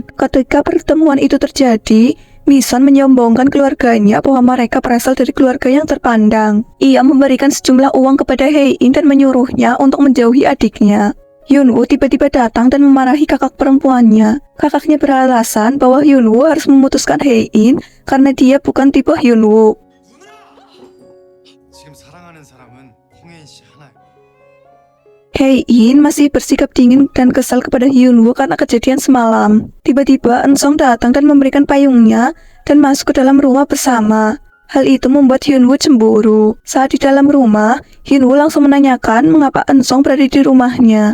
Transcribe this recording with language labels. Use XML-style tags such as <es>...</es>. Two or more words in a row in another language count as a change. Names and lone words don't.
<id>Ketika pertemuan itu terjadi, Mi-son menyombongkan keluarganya bahwa mereka berasal dari keluarga yang terpandang. Ia memberikan sejumlah uang kepada Hae-in dan menyuruhnya untuk menjauhi adiknya. Hyunwoo tiba-tiba datang dan memarahi kakak perempuannya. Kakaknya beralasan bahwa Hyunwoo harus memutuskan Hae-in karena dia bukan tipe Hyunwoo.</id> <ko>지금 사랑하는 사람은 홍혜인 씨 하나야.</ko> <id>Hae-in masih bersikap dingin dan kesal kepada Hyunwoo karena kejadian semalam. Tiba-tiba Eun-sung datang dan memberikan payungnya dan masuk ke dalam rumah bersama. Hal itu membuat Hyunwoo cemburu. Saat di dalam rumah, Hyunwoo langsung menanyakan mengapa Eun-sung berada di rumahnya.</id>